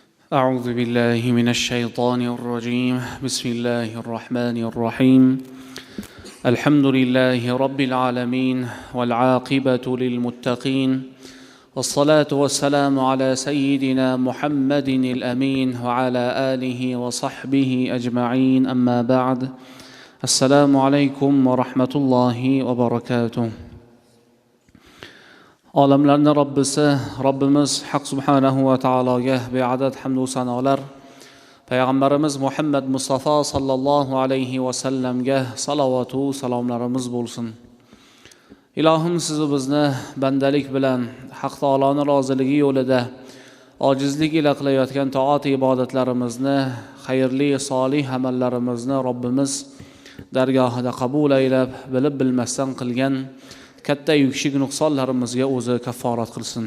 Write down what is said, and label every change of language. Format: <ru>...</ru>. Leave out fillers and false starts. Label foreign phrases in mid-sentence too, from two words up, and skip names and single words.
<ar>أعوذ بالله من الشيطان الرجيم بسم الله الرحمن الرحيم الحمد لله رب العالمين والعاقبة للمتقين والصلاة والسلام على سيدنا محمد الأمين وعلى آله وصحبه أجمعين أما بعد السلام عليكم ورحمة الله وبركاته.</ar> <uz>Olamlarning Robbisi Robbimiz Haq</uz> <ar>سبحانه وتعالى</ar> <uz>beadad hamd va sanolar, payg'ambarimiz Muhammad Mustafa</uz> <ar>صلى الله عليه وسلم</ar> <uz>salovat va salomlarimiz bo'lsin. Ilohim sizni bizni bandalik bilan Haq taoloning roziligi yo'lida ojizlik ila qilayotgan toat ibodatlarimizni, xayrli solih amallarimizni Robbimiz dargohida qabul aylab, bilib bilmasdan qilgan katta yukshik nuqsonlarimizga o'zi kafforat qilsin.</uz>